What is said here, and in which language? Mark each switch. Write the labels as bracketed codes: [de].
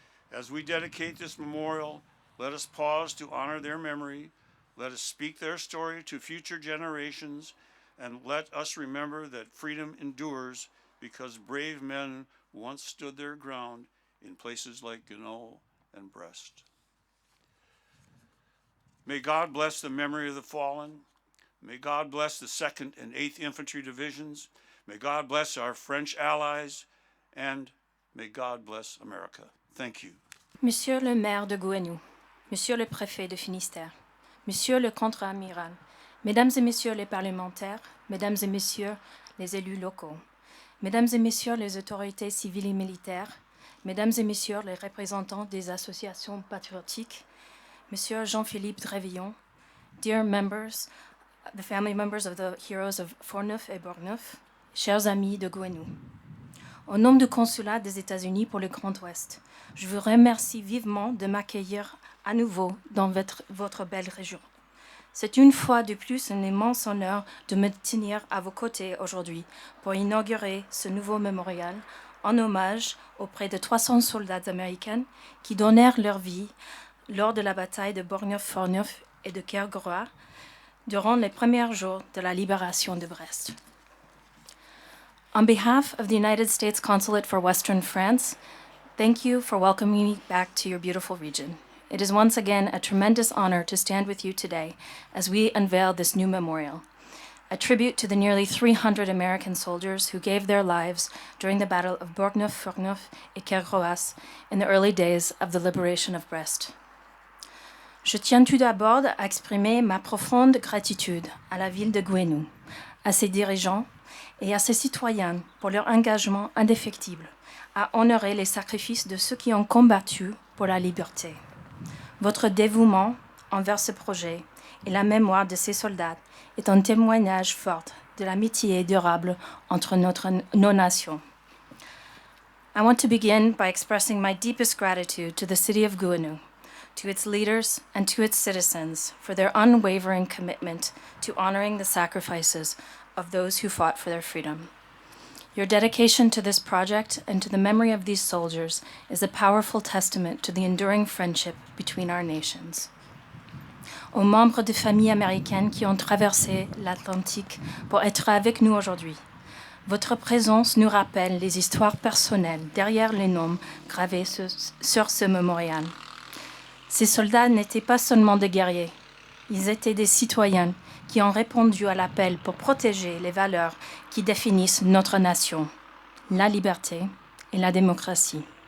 [en] As we dedicate this memorial, let us pause to honor their memory, let us speak their story to future generations, and let us remember that freedom endures because brave men once stood their ground in places like Gouesnou and Brest. May God bless the memory of the fallen. May God bless the 2nd and 8th Infantry Divisions. May God bless our French allies, and may God bless America. Thank you. [fr] Monsieur le maire de Gouesnou, Monsieur le préfet de Finistère, Monsieur le contre-amiral, Mesdames et Messieurs les parlementaires, Mesdames et Messieurs les élus locaux, Mesdames et Messieurs les autorités civiles et militaires, Mesdames et Messieurs les représentants des associations patriotiques, Monsieur Jean-Philippe Drévillon, [en] dear members, the family members of the heroes of [fr] Forneuf et Borneuf, chers amis de Gouesnou. Au nom du consulat des États-Unis pour le Grand Ouest, je vous remercie vivement de m'accueillir à nouveau dans votre belle région. C'est une fois de plus un immense honneur de me tenir à vos côtés aujourd'hui pour inaugurer ce nouveau mémorial en hommage aux près de 300 soldats américains qui donnèrent leur vie lors de la bataille de Borneuf-Forneuf et de Kergorois durant les premiers jours de la libération de Brest. [en] On behalf of the United States Consulate for Western France, thank you for welcoming me back to your beautiful region. It is once again a tremendous honor to stand with you today as we unveil this new memorial, a tribute to the nearly 300 American soldiers who gave their lives during the Battle of Borneuf-Forneuf et Kergorois in the early days of the liberation of Brest. [fr] Je tiens tout d'abord à exprimer ma profonde gratitude à la ville de Gouesnou, à ses dirigeants et à ses citoyens pour leur engagement indéfectible à honorer les sacrifices de ceux qui ont combattu pour la liberté. Votre dévouement envers ce projet et la mémoire de ces soldats est un témoignage fort de l'amitié durable entre nos nations. [en] I want to begin by expressing my deepest gratitude to the city of Gouesnou, to its leaders and to its citizens for their unwavering commitment to honoring the sacrifices of those who fought for their freedom. Your dedication to this project and to the memory of these soldiers is a powerful testament to the enduring friendship between our nations. [fr] Aux membres des familles américaines qui ont traversé l'Atlantique pour être avec nous aujourd'hui, votre présence nous rappelle les histoires personnelles derrière les noms gravés sur ce mémorial. Ces soldats n'étaient pas seulement des guerriers, ils étaient des citoyens qui ont répondu à l'appel pour protéger les valeurs qui définissent notre nation, la liberté et la démocratie.